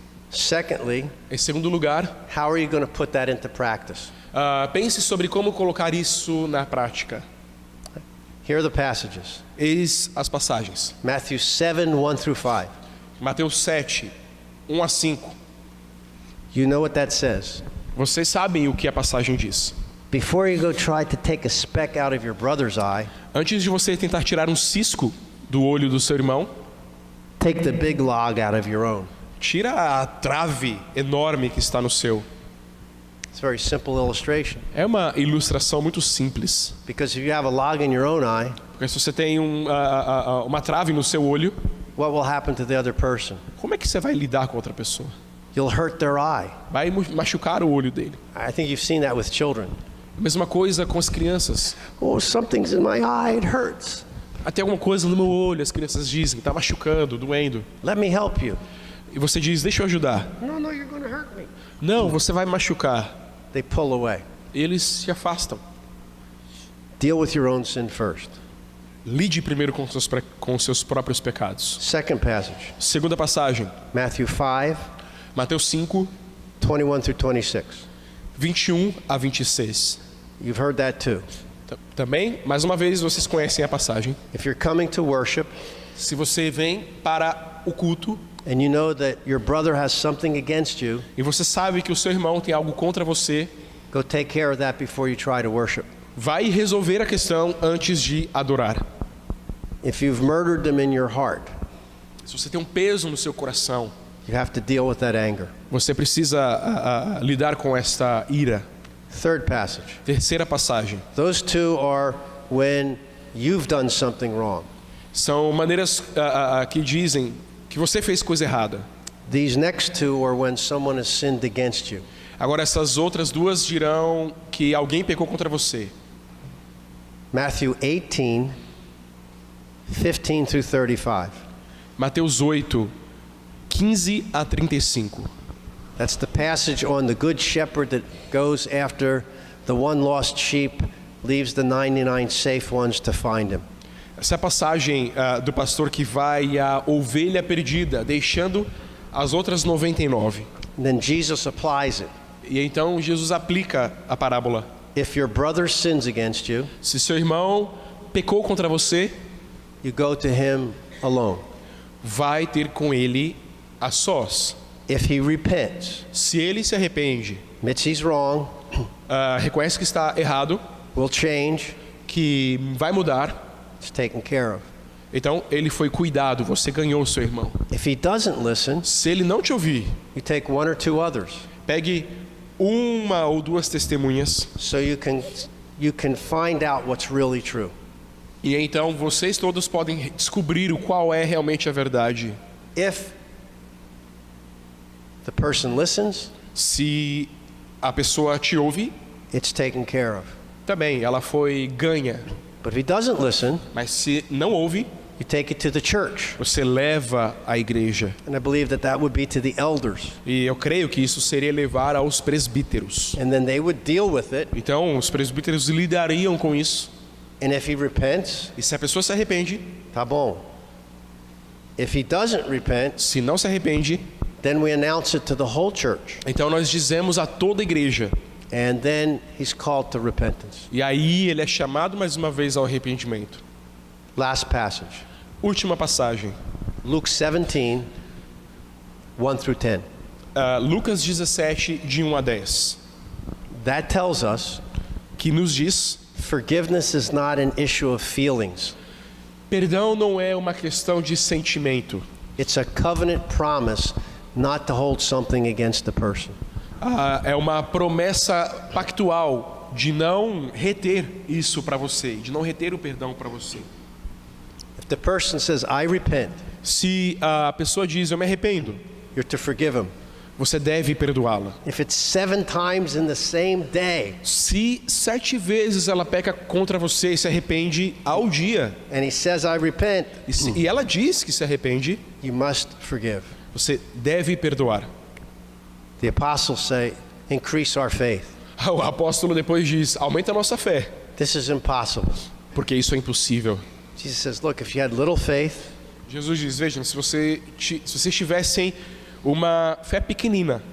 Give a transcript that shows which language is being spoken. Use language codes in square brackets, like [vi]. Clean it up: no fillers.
[en] Secondly, [pt] Em segundo lugar, [en] how are you going to put that into practice? [pt] pense sobre como colocar isso na prática. [en] Here are the passages. [pt] Eis as passagens. [en] Matthew 7, 1 through 5. [pt] Mateus 7, 1 a 5. [en] You know what that says. [pt] Vocês sabem o que a passagem diz. [en] Before you go try to take a speck out of your brother's eye, [pt] Antes de você tentar tirar um cisco do olho do seu irmão, [en] take the big log out of your own. [pt] tira a trave enorme que está no seu. [en] It's a very simple illustration. [pt] É uma ilustração muito simples. [en] Because if you have a log in your own eye, [pt] Porque se você tem uma trave no seu olho, [en] what will happen to the other person? [pt] como é que você vai lidar com outra pessoa? [en] You'll hurt their eye. [pt] Vai machucar o olho dele. [en] I think you've seen that with children. [pt] A mesma coisa com as crianças. [en] Oh, something's in my eye, it hurts. [pt] Tem alguma coisa no meu olho, as crianças dizem, está machucando, doendo. [en] Let me help you. [pt] E você diz, deixa eu ajudar. [en] No, you're going to hurt me. [pt] Não, você vai machucar. [en] They pull away. [pt] Eles se afastam. [en] Deal with your own sin first. [pt] Lide primeiro com seus próprios pecados. [en] Second passage, [pt] Segunda passagem, [en] Matthew 5, [pt] Mateus 5, [en] 21 through 26. [pt] 21 a 26. [en] You've heard that too. [pt] Também, mais uma vez, vocês conhecem a passagem. [en] If you're coming to worship [pt] Se você vem para o culto [en] and you know that your brother has something against you, [pt] e você sabe que o seu irmão tem algo contra você, [en] go take care of that before you try to worship. [pt] vai resolver a questão antes de adorar. [en] If you've murdered them in your heart, [pt] Se você tem um peso no seu coração, [en] you have to deal with that anger. [pt] você precisa lidar com esta ira. [en] Third passage. [pt] Terceira passagem. [en] Those two are when you've done something wrong. [pt] São maneiras que dizem que você fez coisa errada. [en] These next two are when someone has sinned against you. [pt] Agora essas outras duas dirão que alguém pecou contra você. [en] Matthew 18, 15 through 35. [pt] Mateus 8, 15 a 35. [en] That's the passage on the good shepherd that goes after the one lost sheep, leaves the 99 safe ones to find him. [pt] Essa é a passagem do pastor que vai à ovelha perdida, deixando as outras 99. [en] And then Jesus applies it. [pt] E então Jesus aplica a parábola. [en] If your brother sins against you, [pt] Se seu irmão pecou contra você, [en] you go to him alone. [pt] vai ter com ele a sós. [en] If he repents, [pt] Se ele se arrepende, [en] admits he's wrong, [pt] reconhece que está errado, [en] will change, [pt] que vai mudar, [en] it's taken care of. [pt] Então ele foi cuidado, você ganhou o seu irmão. [en] If he doesn't listen, [pt] Se ele não te ouvir, [en] you take one or two others [pt] pegue uma ou duas testemunhas [en] so you can find out what's really true. [pt] e então vocês todos podem descobrir o qual é realmente a verdade. [en] If the person listens, [pt] Se a pessoa te ouve, [en] it's taken care of. [pt] também ela foi ganha. [en] But if he doesn't listen, [pt] Mas se não ouve, [en] you take it to the church. [pt] você leva à igreja. [en] And I believe that would be to the elders. [pt] E eu creio que isso seria levar aos presbíteros. [en] And then they would deal with it. [pt] Então os presbíteros lidariam com isso. [en] And if he repents, [pt] E se a pessoa se arrepende, tá bom. [en] If he doesn't repent, [pt] se não se arrepende, [en] then we announce it to the whole church. [pt] então nós dizemos a toda a igreja. [en] And then he's called to repentance. [pt] E aí ele é chamado mais uma vez ao arrependimento. [en] Last passage. [pt] Última passagem. [en] Luke 17, 1 through 10. [pt] Lucas 17, de 1 a 10. [en] That tells us [pt] Que nos diz: [en] forgiveness is not an issue of feelings. [pt] perdão não é uma questão de sentimento. [en] It's a covenant promise not to hold something against the person. [pt] É uma promessa pactual de não reter isso para você, de não reter o perdão para você. [en] If the person says, I repent, [pt] Se a pessoa diz, eu me arrependo, [en] you're to forgive him. [pt] você deve perdoá-la. [en] If it's 7 times in the same day, [pt] Se 7 vezes ela peca contra você e se arrepende ao dia, [en] and he says, I repent, [pt] e ela diz que se arrepende, [en] you must forgive. [pt] você deve perdoar. [en] The apostles say, increase our faith. [pt] O apóstolo depois diz, aumenta a nossa fé, [en] This is impossible. [pt] porque isso é impossível. [en] Jesus says, look, if you had little faith, [pt] Jesus diz, vejam, se vocês tivessem uma fé pequenina,